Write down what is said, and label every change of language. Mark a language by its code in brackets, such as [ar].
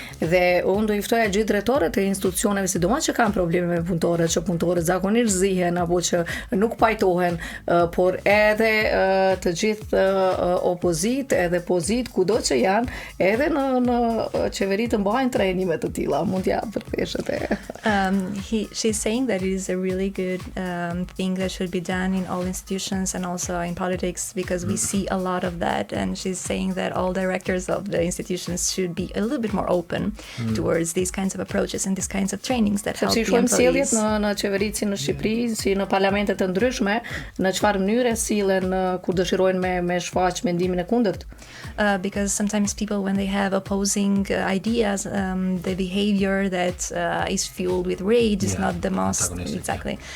[sq] Dhe unë do i ftoja gjithë drejtorët e institucioneve, sidomos që kanë probleme me punëtorët, që punëtorët zakonisht zihen apo që nuk pajtohen, por edhe të gjithë opozit edhe pozit kudo që janë, edhe në qeveri të mbajnë trajnime të tilla. Mund t'ja përfshët e. [en] She's saying that it is a really good thing that should be done in all institutions and also in politics because we see a lot of that, and she's saying that all directors of the institutions should be a little bit more open towards these kinds of approaches and these kinds of trainings that help the employees. [sq] Sjelljet në qeveritë si në Shqipëri, si në parlamentet të ndryshme, në çfarë mënyre sillen kur dëshirojnë me shfaq mendimin e kundërt? [en] Because sometimes people, when they have opposing ideas, the behavior that is fueled with rage is not the most exactly.